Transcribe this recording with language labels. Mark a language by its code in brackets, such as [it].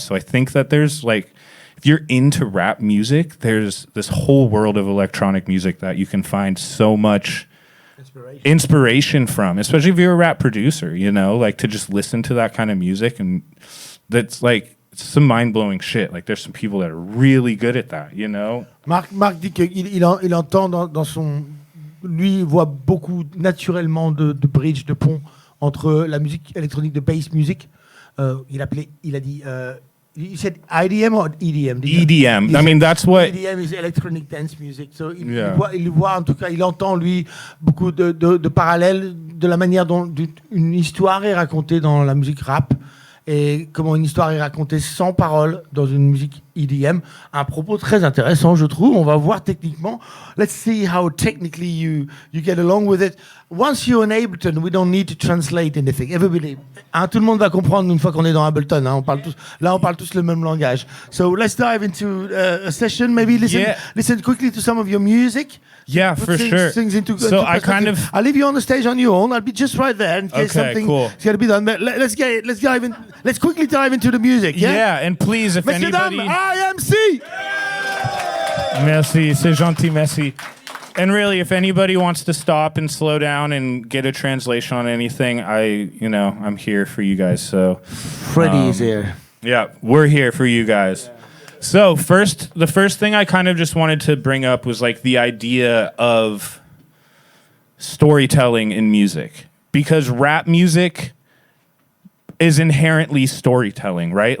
[en] So I think that there's like, if you're into rap music, there's this whole world of electronic music that you can find so much inspiration from, especially if you're a rap producer, like to just listen to that kind of music. And that's like, it's some mind-blowing shit. Like, there's some people that are really good at that, [fr] Marc dit qu'il entend dans son... Lui, il voit beaucoup naturellement de bridge, de pont entre la musique électronique de bass music. Il a dit... [en] You said IDM or EDM? EDM. I mean, that's what... EDM is electronic dance music. [fr] So il voit, en tout cas, il entend, lui, beaucoup de parallèles de la manière dont une histoire est racontée dans la musique rap. Et comment une histoire est racontée sans parole dans une musique EDM. Un propos très intéressant, je trouve. On va voir techniquement. [en] Let's see how technically you get along with it. Once you're in Ableton, we don't need to translate anything. Everybody, [fr] tout le monde va comprendre une fois qu'on est dans Ableton. On parle tous le même langage. [en] So let's dive into a session. Maybe listen quickly to some of your music. Yeah, for sure. So I'll leave you on the stage on your own. I'll be just right there in case something is going to be done. But let's quickly dive into the music. Yeah, and please, if anybody... EYEMC! [fr] Merci, c'est gentil, merci. [en] And really, if anybody wants to stop and slow down and get a translation on anything, I'm here for you guys. So Freddie is here. Yeah, we're here for you guys. Yeah. So the first thing I kind of just wanted to bring up was like the idea of storytelling in music, because rap music is inherently storytelling, right?